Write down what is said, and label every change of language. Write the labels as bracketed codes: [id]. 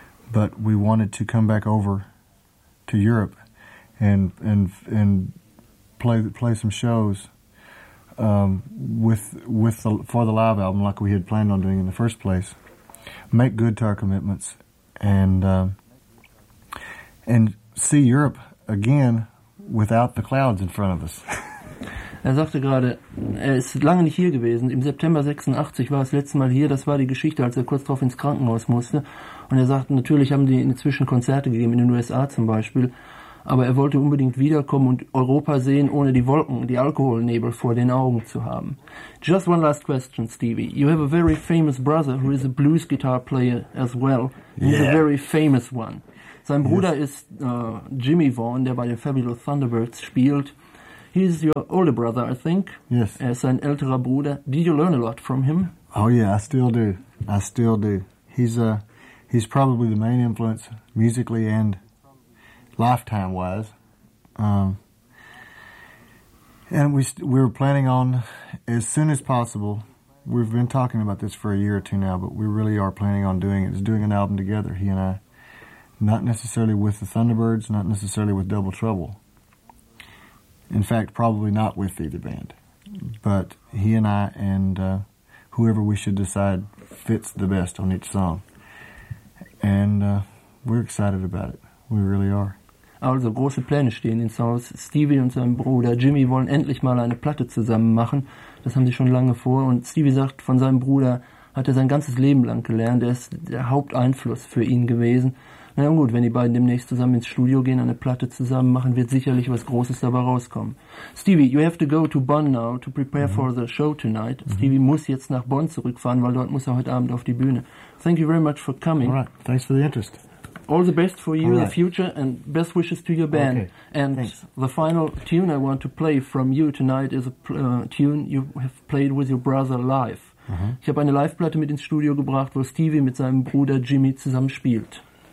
[en] But we wanted to come back over to Europe and play some shows for the live album like we had planned on doing in the first place, make good to our commitments, and see Europe again without the clouds in front of us. [de] Er sagte gerade, er ist lange nicht hier gewesen. Im September 86 war er das letzte Mal hier. Das war die Geschichte, als er kurz darauf ins Krankenhaus musste. Und er sagte, natürlich haben die inzwischen Konzerte gegeben, in den USA zum Beispiel. Aber er wollte unbedingt wiederkommen und Europa sehen, ohne die Wolken, die Alkoholnebel vor den Augen zu haben. [en] Just one last question, Stevie. You have a very famous brother who is a blues guitar player as well. He's a very famous one. [de] Sein Bruder ist Jimmy Vaughan, der bei den Fabulous Thunderbirds spielt. [en] He's your older brother, I think. Yes. [de] Er ist sein älterer Bruder. [en] Did you learn a lot from him? Oh yeah, I still do. He's probably the main influence musically and lifetime-wise, and we were planning on, as soon as possible, we've been talking about this for a year or two now, but we really are planning on doing it, is doing an album together, he and I, not necessarily with the Thunderbirds, not necessarily with Double Trouble, in fact, probably not with either band, but he and I and whoever we should decide fits the best on each song, and we're excited about it, we really are. [de] Also, große Pläne stehen ins Haus. Stevie und sein Bruder Jimmy wollen endlich mal eine Platte zusammen machen. Das haben sie schon lange vor. Und Stevie sagt, von seinem Bruder hat er sein ganzes Leben lang gelernt. Er ist der Haupteinfluss für ihn gewesen. Na gut, wenn die beiden demnächst zusammen ins Studio gehen, eine Platte zusammen machen, wird sicherlich was Großes dabei rauskommen. [en] Stevie, you have to go to Bonn now to prepare for the show tonight. Mm-hmm. [de] Stevie muss jetzt nach Bonn zurückfahren, weil dort muss er heute Abend auf die Bühne. [en] Thank you very much for coming. All right, thanks for the interest. All the best for you in the future and best wishes to your band. Okay. And thanks. The final tune I want to play from you tonight is a tune you have played with your brother live. Mm-hmm. [de] Ich habe eine Live-Platte mit ins Studio gebracht, wo Stevie mit seinem Bruder Jimmy zusammen spielt.